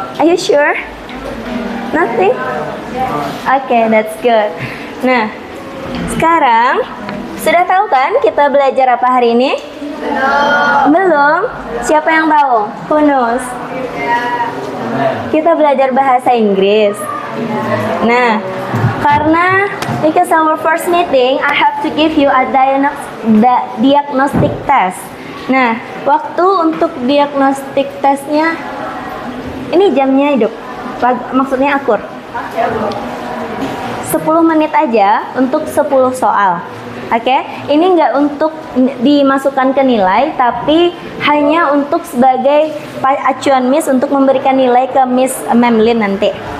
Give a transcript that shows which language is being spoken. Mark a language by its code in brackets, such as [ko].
[en] Are you sure? Nothing? Okay, that's good. [id] Nah, sekarang sudah tahu kan kita belajar apa hari ini? Belum? Siapa yang tahu? [en] Who knows? [id] Kita belajar bahasa Inggris. Nah, karena [en] because our first meeting, I have to give you a diagnostic test. [id] Nah, waktu untuk diagnostic testnya, ini jamnya hidup, maksudnya akur. 10 menit aja untuk 10 soal. Oke, ini nggak untuk dimasukkan ke nilai, tapi hanya untuk sebagai acuan Miss untuk memberikan nilai ke Miss Memlin nanti.